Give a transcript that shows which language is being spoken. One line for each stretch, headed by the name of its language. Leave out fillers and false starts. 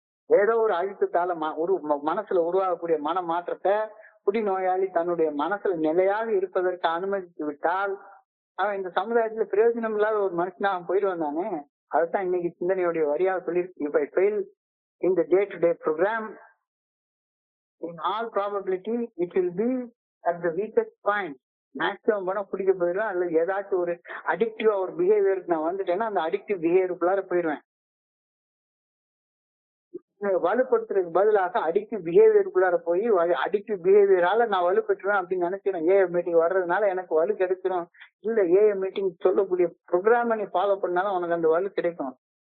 Tamil: ஏதோ ஒரு அழுத்தத்தால மனசுல உருவாகக்கூடிய மன மாற்றத்தை குடிநோயாளி தன்னுடைய மனசுல நிலையாக இருப்பதற்கு அனுமதித்து விட்டால் அவன் இந்த சமுதாயத்துல பிரயோஜனம் இல்லாத ஒரு மனுஷனா அவன் போயிடுவான் தானே. அதுதான் இன்னைக்கு சிந்தனையுடைய வரியாக சொல்லியிருக்கு.
English: If I fail in the day-to-day program, in all probability it will be at the weakest point.
Tamil: Maximum பணம் குடிக்க போயிடுவேன், அல்லது ஏதாச்சும் ஒரு அடிக்டிவா ஒரு பிஹேவியருக்கு நான் வந்துட்டேன்னா அந்த அடிக்டிவ் பிஹேவியருக்குள்ளார போயிடுவேன். வலுப்படுத்துறதுக்கு பதிலாக அடிக்டிவ் பிஹேவியருக்குள்ளார போய் அடிக்டிவ் பிஹேவியரால நான் வலுப்பெற்றுவேன் அப்படின்னு நினைக்கிறேன். ஏஎம் மீட்டிங் வர்றதுனால எனக்கு வலு கிடைச்சிடும். இல்ல, ஏஎம் மீட்டிங் சொல்லக்கூடிய ப்ரோக்ராம நீ ஃபாலோ பண்ணாலும் உனக்கு அந்த வலு கிடைக்கும்.